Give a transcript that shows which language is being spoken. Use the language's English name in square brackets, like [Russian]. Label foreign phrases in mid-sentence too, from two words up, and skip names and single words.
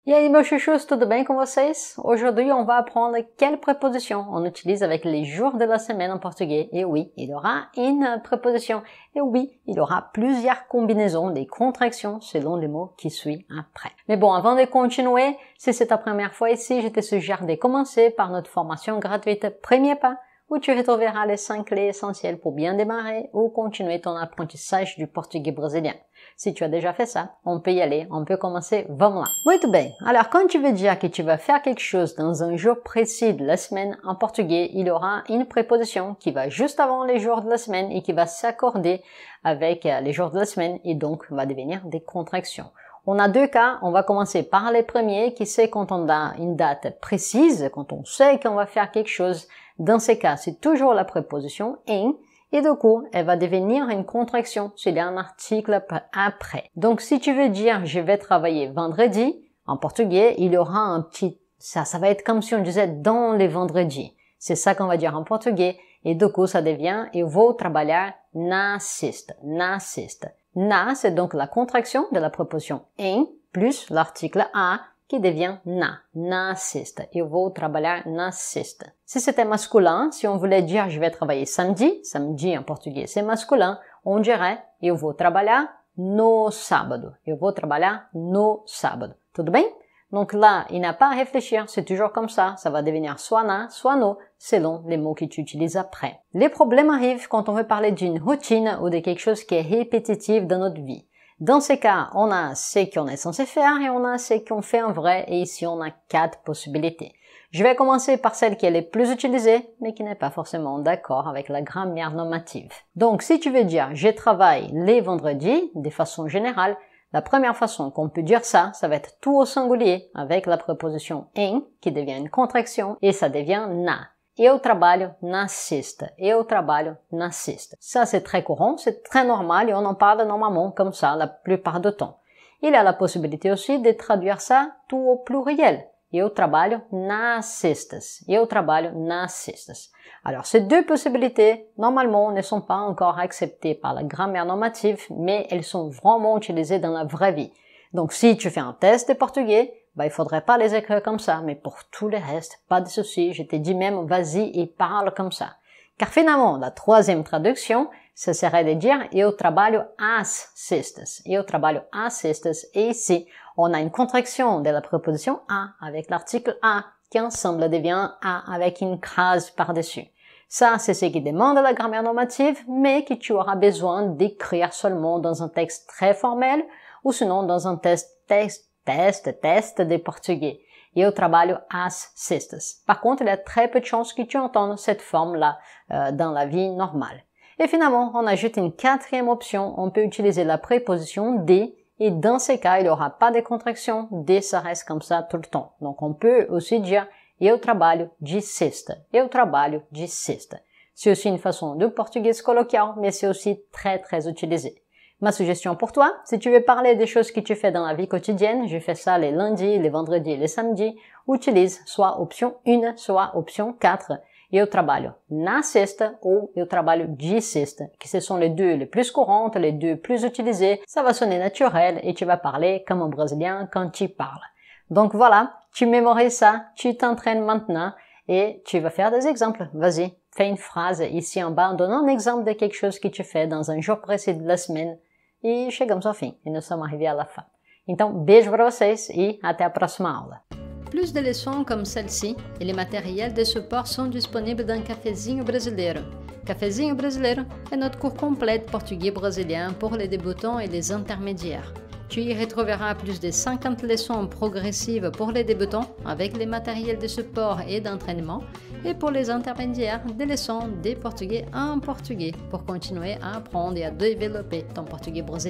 [Portuguese] E aí, meus chuchus, tudo bem com vocês? [French] Aujourd'hui, on va apprendre quelle préposition on utilise avec les jours de la semaine en portugais. Et oui, il y aura une préposition. Et oui, il y aura plusieurs combinaisons, des contractions selon les mots qui suivent après. Mais bon, avant de continuer, si c'est ta première fois ici, je te suggère de commencer par notre formation gratuite Premier Pas, où tu retrouveras les 5 clés essentielles pour bien démarrer ou continuer ton apprentissage du portugais brésilien. Si tu as déjà fait ça, on peut y aller, on peut commencer, [Portuguese] vamos lá. Muito bem, [French] alors quand tu veux dire que tu vas faire quelque chose dans un jour précis de la semaine, en portugais, il y aura une préposition qui va juste avant les jours de la semaine et qui va s'accorder avec les jours de la semaine et donc va devenir des contractions. On a deux cas, on va commencer par les premiers qui c'est quand on a une date précise, quand on sait qu'on va faire quelque chose. Dans ces cas, c'est toujours la préposition em et du coup, elle va devenir une contraction s'il y a un article après. Donc, si tu veux dire je vais travailler vendredi, en portugais, il y aura un petit, ça va être comme si on disait dans les vendredis. C'est ça qu'on va dire en portugais et du coup, ça devient [Portuguese] eu vou trabalhar na sexta, na sexta. [French] Na, c'est donc la contraction de la préposition em plus l'article a qui devient na sexta. [Portuguese] Eu vou trabalhar na sexta. [French] Si c'était masculin, si on voulait dire je vais travailler samedi, samedi en portugais c'est masculin, on dirait [Portuguese] eu vou trabalhar no sábado. Eu vou trabalhar no sábado. Tudo bem? [French] Donc là, il n'a pas à réfléchir, c'est toujours comme ça va devenir soit na, soit no, selon les mots que tu utilises après. Les problèmes arrivent quand on veut parler d'une routine ou de quelque chose qui est répétitif dans notre vie. Dans ces cas, on a ce qu'on est censé faire et on a ce qu'on fait en vrai et ici on a 4 possibilités. Je vais commencer par celle qui est la plus utilisée mais qui n'est pas forcément d'accord avec la grammaire normative. Donc si tu veux dire je travaille les vendredis de façon générale, la première façon qu'on peut dire ça va être tout au singulier avec la préposition em qui devient une contraction et ça devient na. [Portuguese] Eu trabalho na sexta. Eu trabalho na sexta. [French] Ça, c'est très courant, c'est très normal et on en parle normalement comme ça la plupart du temps. Il y a la possibilité aussi de traduire ça tout au pluriel. [Portuguese] Eu trabalho nas sextas. Eu trabalho nas sextas. [French] Alors, ces deux possibilités, normalement, ne sont pas encore acceptées par la grammaire normative, mais elles sont vraiment utilisées dans la vraie vie. Donc, si tu fais un test de portugais, il faudrait pas les écrire comme ça, mais pour tout le reste, pas de souci, je te dis même vas-y et parle comme ça. Car finalement, la troisième traduction, ce serait de dire [Portuguese] eu trabalho às sextas. Eu trabalho às sextas. [French] Et ici, on a une contraction de la préposition à avec l'article à qui ensemble devient à avec une crase par-dessus. Ça, c'est ce qui demande la grammaire normative, mais que tu auras besoin d'écrire seulement dans un texte très formel ou sinon dans un test de portugais. [Portuguese] Eu trabalho às sextas. [French] Par contre, il y a très peu de chances que tu entendes cette forme-là dans la vie normale. Et finalement, on ajoute une quatrième option. On peut utiliser la préposition de et dans ces cas, il n'y aura pas de contraction. De, ça reste comme ça tout le temps. Donc, on peut aussi dire [Portuguese] eu trabalho de sexta. Eu trabalho de sexta. [French] C'est aussi une façon de portugais colloquial, mais c'est aussi très, très utilisé. Ma suggestion pour toi, si tu veux parler des choses que tu fais dans la vie quotidienne, je fais ça les lundis, les vendredis et les samedis, utilise soit option 1, soit option 4. [Portuguese] Eu trabalho na sexta ou eu trabalho de sexta, [French] que ce sont les deux les plus courantes, les deux plus utilisées. Ça va sonner naturel et tu vas parler comme un Brésilien quand tu parles. Donc voilà, tu mémorises ça, tu t'entraînes maintenant et tu vas faire des exemples. Vas-y, fais une phrase ici en bas en donnant un exemple de quelque chose que tu fais dans un jour précis de la semaine. [Portuguese] E chegamos ao fim, e nós somos [French] arrivés à la fin. [Portuguese] Então, beijo para vocês e até a próxima aula. [French] Plus de leçons comme celle-ci et les matériels de support sont disponibles dans Cafezinho Brasileiro. Cafezinho Brasileiro est notre cours complet de portugais brésilien pour les débutants et les intermédiaires. Tu y retrouveras plus de 50 leçons progressives pour les débutants avec les matériels de support et d'entraînement et pour les intermédiaires des leçons de portugais en portugais pour continuer à apprendre et à développer ton portugais brésilien.